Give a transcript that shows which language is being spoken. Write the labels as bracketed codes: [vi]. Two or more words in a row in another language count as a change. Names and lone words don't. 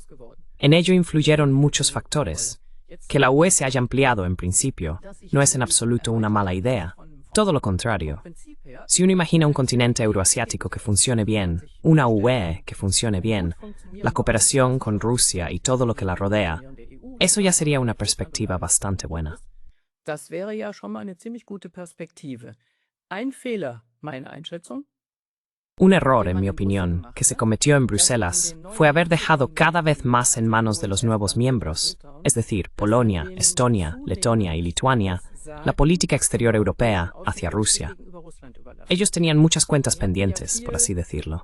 [es] En ello influyeron muchos factores. Que la UE se haya ampliado, en principio, no es en absoluto una mala idea. Todo lo contrario. Si uno imagina un continente euroasiático que funcione bien, una UE que funcione bien, la cooperación con Rusia y todo lo que la rodea, eso ya sería una perspectiva bastante buena. [de] Das wäre ja schon mal eine ziemlich gute Perspektive. Ein Fehler, meine Einschätzung. [es] Un error, en mi opinión, que se cometió en Bruselas fue haber dejado cada vez más en manos de los nuevos miembros, es decir, Polonia, Estonia, Letonia y Lituania, la política exterior europea hacia Rusia. Ellos tenían muchas cuentas pendientes, por así decirlo.